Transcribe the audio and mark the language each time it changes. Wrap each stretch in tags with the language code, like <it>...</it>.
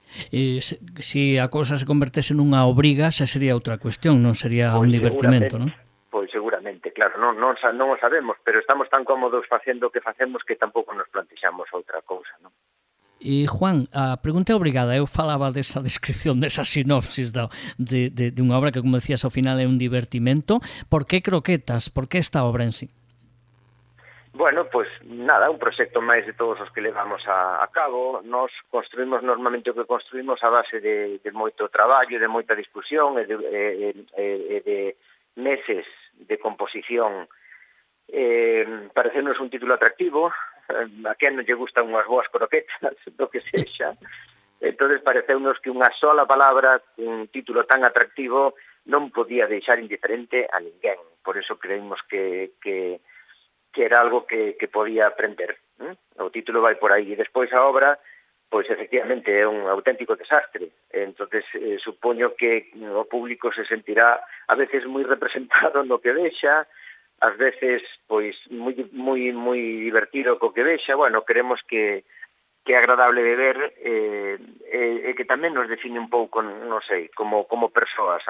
<gl>Se a cousa se convertese nunha obriga, xa sería outra cuestión, non sería un divertimento, non? Pois seguramente, claro, non o sabemos, pero estamos tan cómodos facendo o que facemos que tampouco nos plantexamos outra cousa, non? Juan, a pregunta é obrigada. Eu falaba desa descripción, desa sinopsis de unha obra que, como decías, ao final é un divertimento. Por que Croquetas? Por que esta obra en sí? Bueno, pues nada, un proxecto máis de todos os que levamos a cabo. Nos construímos normalmente o que construímos a base de moito traballo, de moita discusión e de meses de composición. Parecenos un título atractivo, a quen non lle gustan unhas boas croquetas, do que sexa. Entonces pareceunos que unha sola palabra, un título tan atractivo, non podía deixar indiferente a ninguén.</gl> <es>Por eso creímos que era algo que podía aprender.</es> <gl>O título vai por aí. E despois a obra, pois efectivamente é un auténtico desastre. Entonces supoño que o público se sentirá a veces moi representado no que vexa, ás veces pois moi divertido co que vexa. Bueno, queremos que é agradable de ver e que tamén nos define un pouco, non sei, como persoas.</gl>